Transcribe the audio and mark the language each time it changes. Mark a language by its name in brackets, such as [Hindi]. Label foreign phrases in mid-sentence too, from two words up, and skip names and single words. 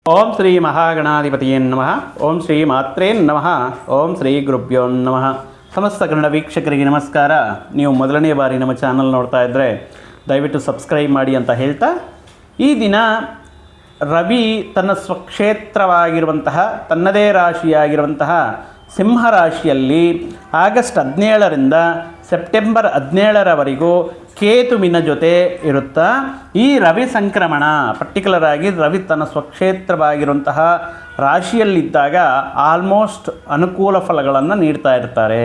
[Sanskrit] ಓಂ ಶ್ರೀ ಮಹಾಗಣಾಧಿಪತಿಯೇ ನಮಃ. ಓಂ ಶ್ರೀ ಮಾತ್ರೇ ನಮಃ. ಓಂ ಶ್ರೀ ಗುರುಭ್ಯೋ ನಮಃ. [Kannada] ಸಮಸ್ತ ಕನ್ನಡ ವೀಕ್ಷಕರಿಗೆ ನಮಸ್ಕಾರ. ನೀವು ಮೊದಲನೇ ಬಾರಿ ನಮ್ಮ ಚಾನಲ್ ನೋಡ್ತಾ ಇದ್ದರೆ ದಯವಿಟ್ಟು ಸಬ್ಸ್ಕ್ರೈಬ್ ಮಾಡಿ ಅಂತ ಹೇಳ್ತಾ, ಈ ದಿನ ರವಿ ತನ್ನ ಸ್ವಕ್ಷೇತ್ರವಾಗಿರುವಂತಹ ತನ್ನದೇ ರಾಶಿಯಾಗಿರುವಂತಹ ಸಿಂಹರಾಶಿಯಲ್ಲಿ ಆಗಸ್ಟ್ 17ರಿಂದ ಸೆಪ್ಟೆಂಬರ್ 17ರವರೆಗೂ ಕೇತುವಿನ ಜೊತೆ ಇರುತ್ತಾ ಈ ರವಿ ಸಂಕ್ರಮಣ ಪರ್ಟಿಕ್ಯುಲರ್ ಆಗಿ ರವಿ ತನ್ನ ಸ್ವಕ್ಷೇತ್ರವಾಗಿರುವಂತಹ ರಾಶಿಯಲ್ಲಿದ್ದಾಗ ಆಲ್ಮೋಸ್ಟ್ ಅನುಕೂಲ ಫಲಗಳನ್ನು ನೀಡ್ತಾ ಇರ್ತಾರೆ.